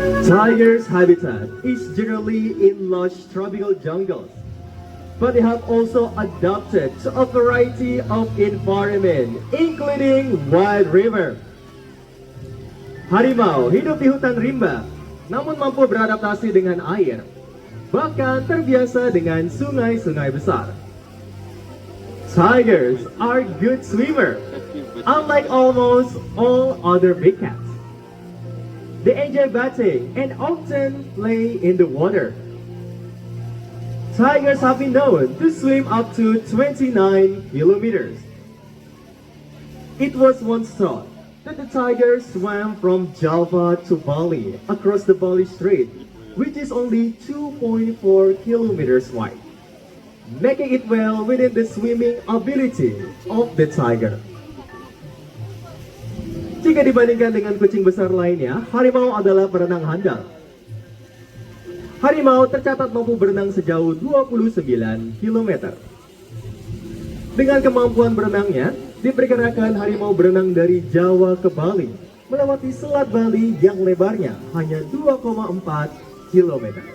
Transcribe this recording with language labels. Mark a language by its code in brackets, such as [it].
[en] Tigers' habitat is generally in lush tropical jungles, but they have also adapted to a variety of environment, including wild river. [id] Harimau hidup di hutan rimba, namun mampu beradaptasi dengan air, bahkan terbiasa dengan sungai-sungai besar. [en] Tigers are good swimmer, unlike almost all other big cats. They enjoy bathing and often play in the water. Tigers have been known to swim up to 29 kilometers. It was once thought that the tigers swam from Java to Bali across the Bali Strait, which is only 2.4 kilometers wide, making it well within the swimming ability of the tiger. [id] Jika dibandingkan dengan kucing besar lainnya, harimau adalah perenang handal. Harimau tercatat mampu berenang sejauh 29 km. Dengan kemampuan berenangnya, diperkirakan harimau berenang dari Jawa ke Bali, melewati Selat Bali yang lebarnya hanya 2,4 km.